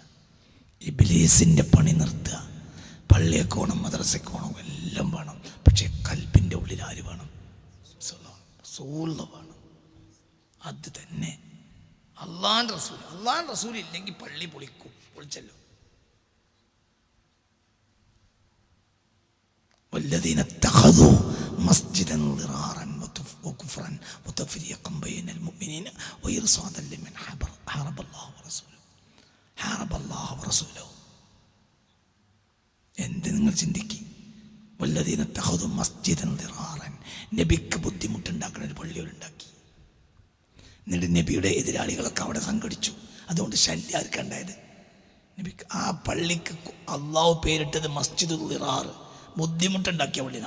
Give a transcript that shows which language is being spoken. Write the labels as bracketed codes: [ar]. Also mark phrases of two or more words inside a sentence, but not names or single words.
[ml] ഇബ്ലീസിൻ്റെ പണി നിർത്തുക. പള്ളിയൊക്കെ മദ്രസയ്ക്ക് എല്ലാം വേണം. പക്ഷേ കൽബിൻ്റെ ഉള്ളിൽ ആര് വേണം? റസൂൽ വേണം. അത് തന്നെ അള്ളാഹുവിൻ്റെ റസൂൽ ഇല്ലെങ്കിൽ പള്ളി പൊളിച്ചല്ലോ. [ar] والذين اتخذوا مسجدا ضرارا وكفرا وتفريقا بين المؤمنين وإرصادا لمن حارب الله ورسوله. [ml] എന്ത് നിങ്ങൾ ചിന്തിക്കും? [ar] والذين اتخذوا مسجدا ضرارا, [ml] നബിക്ക് ബുദ്ധിമുട്ടുണ്ടാക്കുന്ന ഒരു പള്ളികളുണ്ടാക്കി. എന്നിട്ട് നബിയുടെ എതിരാളികളൊക്കെ അവിടെ സംഘടിച്ചു. അതുകൊണ്ട് ശല്യം ആർക്കുണ്ടായത്? നബിക്ക്. ആ പള്ളിക്ക് അള്ളാഹു പേരിട്ടത് മസ്ജിദുൽ ദിറാർ, ബുദ്ധിമുട്ടുണ്ടാക്കിയ പള്ളിയാണ്.